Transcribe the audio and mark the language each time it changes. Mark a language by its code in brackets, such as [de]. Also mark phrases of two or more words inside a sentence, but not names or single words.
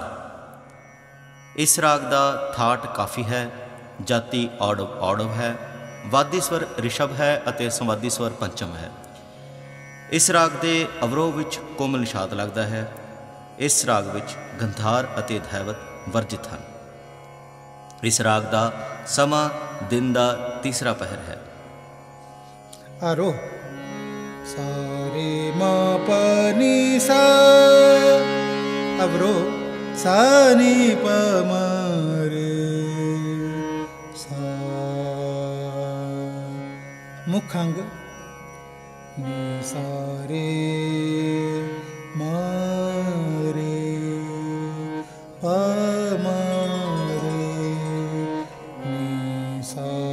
[hi] इस राग का थाट काफ़ी है, जाति औड़व है, वादी स्वर ऋषभ है अते संवादी स्वर पंचम है। इस राग के अवरोह विच कोमल निषाद लगता है। इस राग विच गंधार अते धैवत वर्जित हैं। इस राग का समा दिन का तीसरा पहर है। आरोह सा रे मा प नी सा, अवरोह सा नी प म रे सा, मुखांग नी सा रे मा रे प म रे नी सा,